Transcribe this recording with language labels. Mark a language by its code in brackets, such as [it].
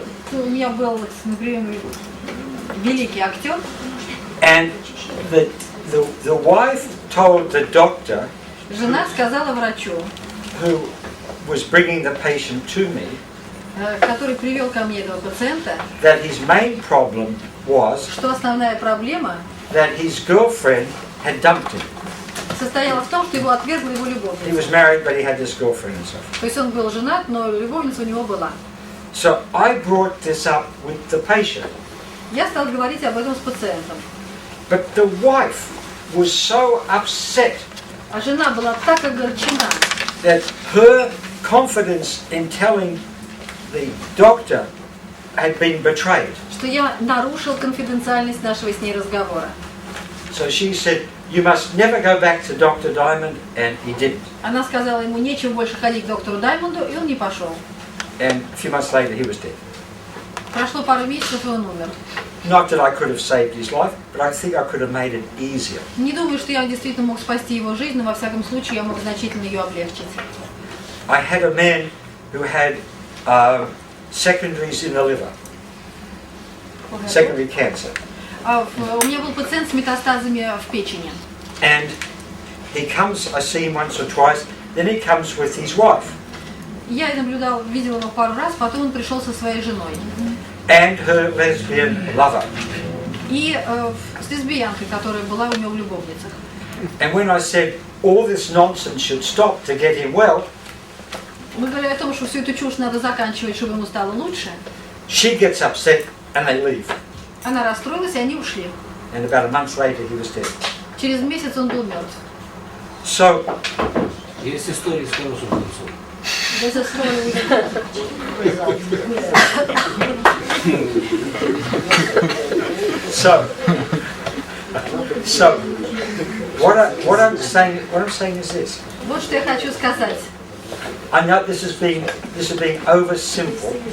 [ru] У меня был, например, великий актер. [en] And the wife told the doctor, [ru] Жена сказала врачу, [en] who was bringing the patient to me, [ru] который привел ко мне этого пациента, [en] that his main problem was [ru] что основная проблема [en] that his girlfriend had dumped him. [ru] состояла в том, что его отвергла его [en] He [ru] любовница. [en] was married, but he had this girlfriend and so forth. [ru] То есть он был женат, но любовница у него была. [en] So I brought this up with the patient, [ru] Я стал говорить об этом с пациентом. [en] but the wife was so upset [ru] А жена была так огорчена, [en] that her confidence in telling the doctor had been betrayed. [ru] что я нарушил конфиденциальность нашего с ней разговора. [en] So she said, you must never go back to Dr. Diamond, and he didn't. [ru] Она сказала ему, нечего больше ходить к доктору Даймонду, и он не пошел. [en] And a few months later he was dead. [ru] Прошло пару месяцев, и он умер. [en] Not that I could have saved his life, but I think I could have made it easier. [ru] Не думаю, что я действительно мог спасти его жизнь, но во всяком случае я мог значительно ее облегчить. [en] I had a man who had secondaries in the liver, secondary cancer. [ru] У меня был пациент с метастазами в печени. [en] And he comes, I see him once or twice, then he comes with his wife. [ru] Я наблюдал, видел его пару раз, потом он пришел со своей женой. [en] And her lesbian lover. [ru] И с лесбиянкой, которая была у него в любовницах. [en] And when I said, all this nonsense should stop to get him well, [ru] Мы говорили о том, что всю эту чушь надо заканчивать, чтобы ему стало лучше. [en] she gets upset and they leave. [ru] Она расстроилась, и они ушли. [en] And about a month later he was dead. [ru] Через месяц он был мертв. [en] So, [ru] Есть истории с хорошим концом. [en] There's a story with a result. so what I'm saying is this. [ru] Вот что я хочу сказать. [en] I know this is being over simple.